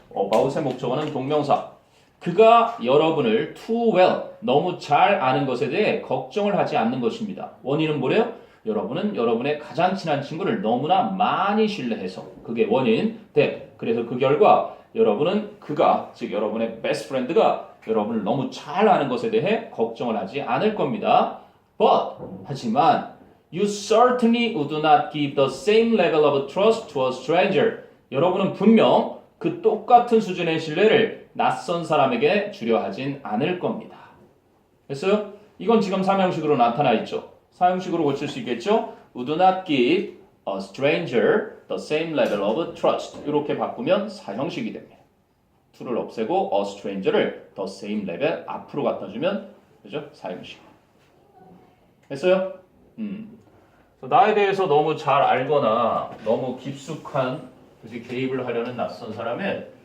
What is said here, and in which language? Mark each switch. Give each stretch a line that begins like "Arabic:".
Korean: about의 목적어는 동명사. 그가 여러분을 too well, 너무 잘 아는 것에 대해 걱정을 하지 않는 것입니다. 원인은 뭐래요? 여러분은 여러분의 가장 친한 친구를 너무나 많이 신뢰해서 그게 원인.
English: that.
Korean: 그래서 그 결과 여러분은 그가, 즉 여러분의 best friend가 여러분을 너무 잘 아는 것에 대해 걱정을 하지 않을 겁니다.
English: But,
Korean: 하지만
English: you certainly would not give the same level of trust to a stranger.
Korean: 여러분은 분명 그 똑같은 수준의 신뢰를 낯선 사람에게 주려 하진 않을 겁니다. 됐어요? 이건 지금 사명식으로 나타나 있죠. 사용식으로 고칠 수 있겠죠?
English: Would not give a stranger the same level of trust.
Korean: 이렇게 바꾸면 사형식이 됩니다. to를 없애고 a stranger를 the same level 앞으로 갖다 주면 그죠? 사형식. 됐어요? 나에 대해서 너무 잘 알거나 너무 깊숙한 개입을 하려는 낯선 사람은